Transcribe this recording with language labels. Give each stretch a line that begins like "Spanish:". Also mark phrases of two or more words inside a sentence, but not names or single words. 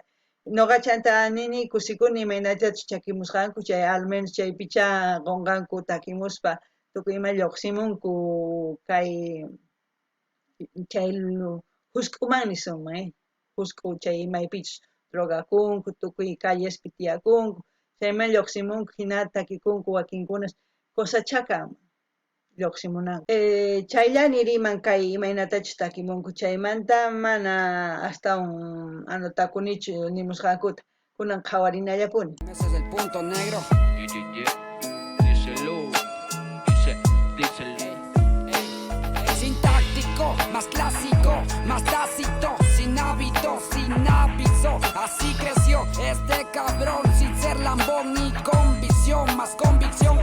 Quechua: Noqa chanta nini kusikuni imaynatachus chakimusqanku, chay
Spanish: al menos
Quechua: chaypicha qunqanku takimuspa tukuy ima lluqsimunku kay husk'uman nisunman, husk'u chay imaypichus drogakunku, tukuy callespi tiyakunku, chayma lluqsimunku hina takikunku wakinkunas cosachakan lluqsimunanku. Chayllani riman kay imaynatachus takimunku chaymanta mana astawan anotakunichu nimusqankuta kunan qhawarinallapuni.
Spanish: Ese es el punto negro. Sintáctico, más clásico, más tácito, sin hábito, sin aviso. Así creció este cabrón, sin ser lambón ni con visión, más convicción.